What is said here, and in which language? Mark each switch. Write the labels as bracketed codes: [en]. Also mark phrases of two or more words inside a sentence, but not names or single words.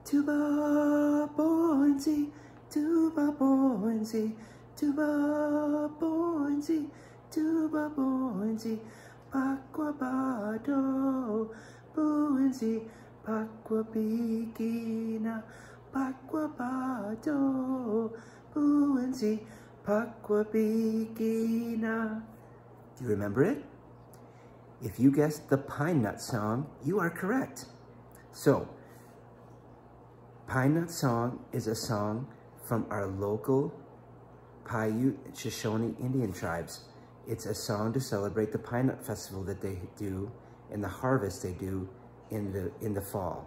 [en] tuba boinzy, tuba boinzy, tuba boinzy, tuba boinzy, paquabado, boinzy, paquabigina, paquabado, boinzy, paquabigina. Do you remember it? If you guessed the Pine Nut Song, you are correct. So, Pine Nut Song is a song from our local Paiute Shoshone Indian tribes. It's a song to celebrate the Pine Nut Festival that they do and the harvest they do in the fall.